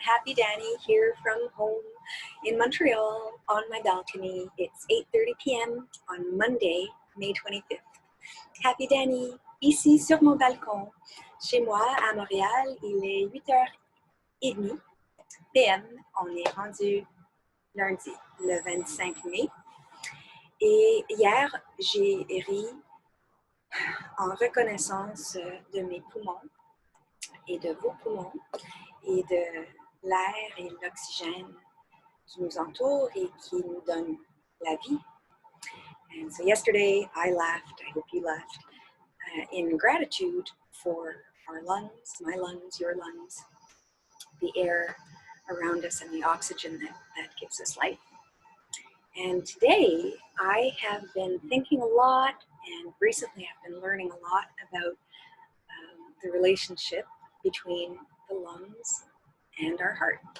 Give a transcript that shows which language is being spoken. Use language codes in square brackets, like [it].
[en] Happy Dani here from home in Montreal on my balcony. It's 8:30 p.m. on Monday, May 25th. [fr] Happy Dani, ici sur mon balcon. Chez moi à Montréal, il est 8h30 p.m. On est rendu lundi, le 25 mai. Et hier, j'ai ri en reconnaissance de mes poumons et de vos poumons et de l'air et l'oxygène qui nous entoure et qui nous donne la vie. [en] And so yesterday I laughed, I hope you laughed, in gratitude for our lungs, my lungs, your lungs, the air around us and the oxygen that gives us life. And today I have been thinking a lot, and recently I've been learning a lot about the relationship between the lungs and our heart.